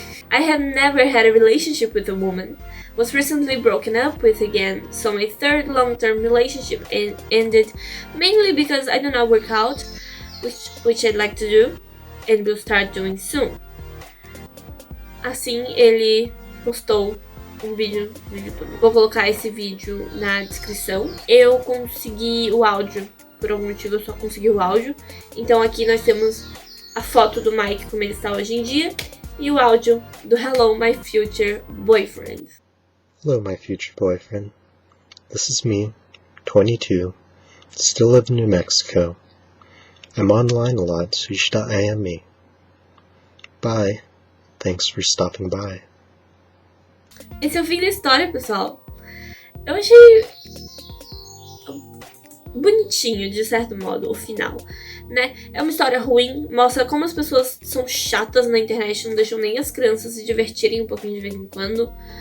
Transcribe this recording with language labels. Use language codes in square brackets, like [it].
[en] I have never had a relationship with a woman. Was recently broken up with again, so my third long-term relationship ended mainly because I do not work out, which I'd like to do, and will start doing soon. [pt] Assim, ele postou um vídeo no YouTube. Vou colocar esse vídeo na descrição. Eu consegui o áudio, por algum motivo eu só consegui o áudio. Então aqui nós temos a foto do Mike como ele está hoje em dia e o áudio do Hello My Future Boyfriend. [en] Hello my future boyfriend. This is me, 22, still live in New Mexico. I'm online a lot, so you should IM me. Bye. Thanks for stopping by. [pt] Esse é o fim da história, pessoal. Eu achei bonitinho, de certo modo, o final, né? É uma história ruim, mostra como as pessoas são chatas na internet, não deixam nem as crianças se divertirem um pouquinho de vez em quando.